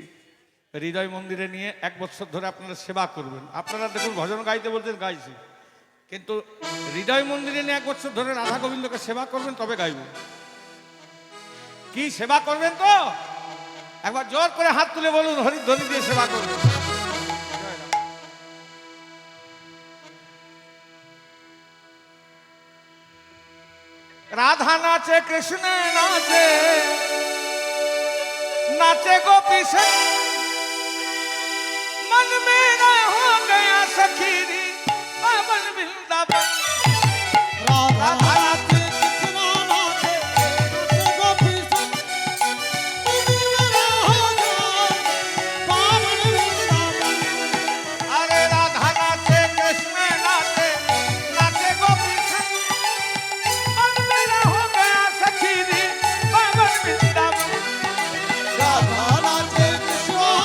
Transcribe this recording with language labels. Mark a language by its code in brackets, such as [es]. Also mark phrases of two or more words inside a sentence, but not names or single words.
[bn] হৃদয় মন্দিরে নিয়ে 1 বছর ধরে আপনারা সেবা করবেন। আপনারা দেখুন ভজন গাইতে বলছেন, গাইছি, কিন্তু হৃদয় মন্দিরে নিয়ে 1 বছর ধরে রাধা গোবিন্দকে সেবা করবেন, তবে গাইব। কি সেবা করবেন তো একবার জোর করে হাত তুলে বলুন, হরিধ্বনি দিয়ে সেবা করবেন। [hi] राधा नाचे कृष्ण नाचे, नाचे गोपी संग, मन मेरा हो गया सखीरी पावन वृंदावन। राधा नाचे कृष्ण नाचे नाचे गोपी संग, तुमी मेरा हो जाय पावन वृंदावन। अरे राधा नाचे कृष्ण नाचे, नाचे गोपी संग, मन मेरा हो गया सखीरी पावन वृंदावन। राधा नाचे कृष्ण